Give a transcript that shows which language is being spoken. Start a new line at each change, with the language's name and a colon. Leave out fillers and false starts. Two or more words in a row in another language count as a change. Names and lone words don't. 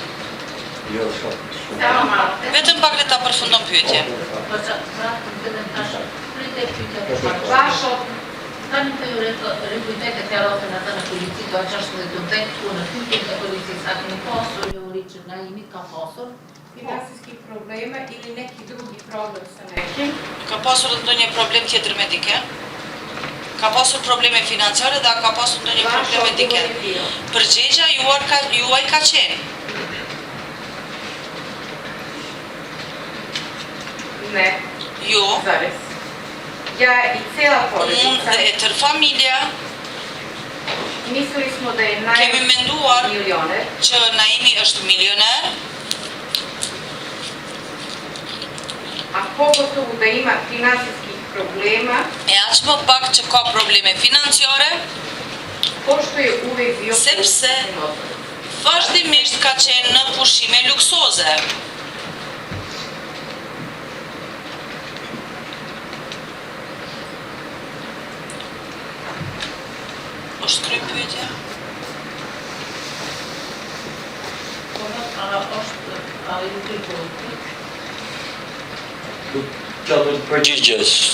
Albanian: Jo, shumë. Vetëm pak le ta përfundon pyetjen. Tani të rikujtoj deklaratën atë në polici do 16/12 ku në pyetjen e policisë a keni pasur një uri që Naimi ka pasur
Serbian: finansijski probleme ili neki drugi problem sa nekim.
Albanian: Ka pasur ndonjë problem tjetër me dikend? Ka pasur probleme financiare dhe a ka pasur ndonjë problem me dikend? Përgjegjja juaj ka qenë.
Serbian: Ne,
Albanian: Jo,
Serbian: zares. Ja i cela
Albanian: unë
Serbian: porodica.
Albanian: dhe e tër familja
Serbian: Mislili smo da je
Albanian: kemi menduar
Serbian: milioner.
Albanian: që Naimi është milioner,
Serbian: A pogotovo da ima finansijskih problema,
Albanian: e aq më pak që ka probleme financiare,
Serbian: pošto je uvek bio
Albanian: sepse vazhdimisht ka qenë në pushime luksoze. Është kry pyetja? Qa do të përgjigjes.